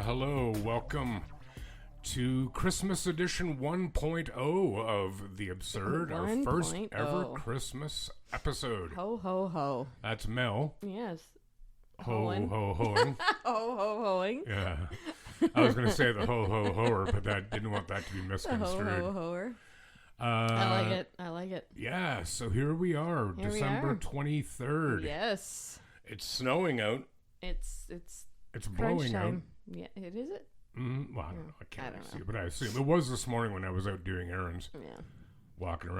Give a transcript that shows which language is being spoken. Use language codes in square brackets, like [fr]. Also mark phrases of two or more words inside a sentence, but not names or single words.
[en] hello, welcome to Christmas edition 1.0 of The Absurd, our first ever Christmas episode. Ho, ho, ho. That's Mel. Yes. Ho, ho, hoing. Ho, ho, hoing. Yeah. I was going to say the ho, ho, hoer, but didn't want that to be Ho, misconstrued. ho, hoer. I like it. Yeah, so here we are, December 23rd. Yes. It's snowing out. It's blowing out. Yeah, is it? Well, I don't know. I can't don't see know. it, but I assume it was this morning when I was out doing errands, walking around.